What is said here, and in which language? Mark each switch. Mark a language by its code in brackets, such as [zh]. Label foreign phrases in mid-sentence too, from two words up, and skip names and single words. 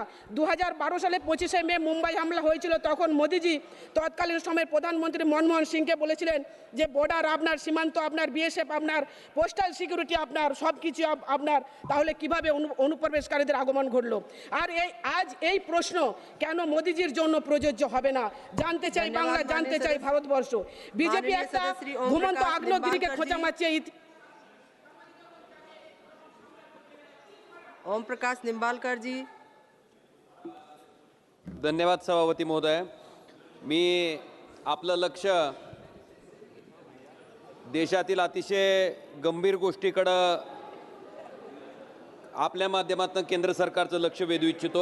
[bn] 2012 সালে 25শে মে মুম্বাই হামলা হয়েছিল, তখন মোদিজি তৎকালীন সময়ের প্রধানমন্ত্রী মনমোহন সিংকে বলেছিলেন যে বর্ডার আপনার, সীমান্ত আপনার, বিএসএফ আপনার, [en] postal security [bn] আপনার, সব কিছু আপনার। তাহলে কিভাবে অনুপ্রবেশকারীদের আগমন ঘটলো? আর আজ এই প্রশ্ন কেন মোদিজির জন্য প্রযোজ্য হবে না জানতে চাই বাংলা, জানতে চাই ভারতবর্ষ। বিজেপি একটা ঘুমন্ত আগ্নেয়গিরিকে খোঁচা মারছে। [mr] ओम प्रकाश निंबालकर जी। धन्यवाद सभापती महोदय. मी आपलं लक्ष देशातील अतिशय गंभीर गोष्टीकडे आपल्या माध्यमातून केंद्र सरकारचं लक्ष वेधू इच्छितो.